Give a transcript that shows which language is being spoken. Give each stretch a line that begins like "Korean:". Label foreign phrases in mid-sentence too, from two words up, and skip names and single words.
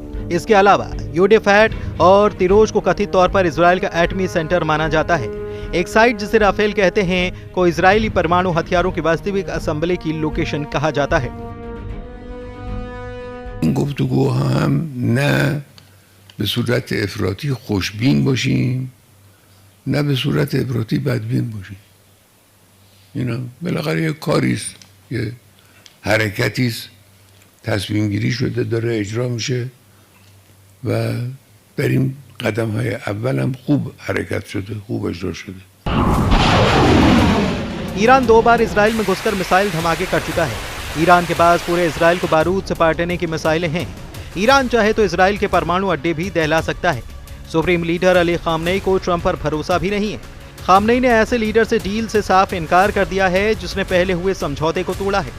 Hindi: इसके अलावा यूडेफैट और तिरोज को कथित तौर पर इजराइल का एटमी सेंटर माना जाता है। एक साइट जिसे राफेल कहते हैं को इजरायली परमाणु हथियारों की वास्तविक असेंबली की लोकेशन कहा जाता है।
Persian: گفتگو هم نه به صورت افراطی خوشبین باشیم نه به صورت افراطی بدبین باشیم. اینا بالاخره یه کاریست، یه حرکتیست، تصمیم گیری شده داره اجرا میشه و در این قدم های اول هم خوب حرکت شده، خوب اجرا شده.
Hindi: ईरान 2 बार इजराइल में घुसकर मिसाइल धमाके कर चुका है। ईरान के पास पूरे इजराइल को बारूद से पाटने की मिसाइलें हैं। ईरान चाहे तो इजराइल के परमाणु अड्डे भी दहला सकता है। सुप्रीम लीडर अली खामनेई को ट्रंप पर भरोसा भी नहीं है। खामनेई ने ऐसे लीडर से डील से साफ इनकार कर दिया है जिसने पहले हुए समझौते को तोड़ा है।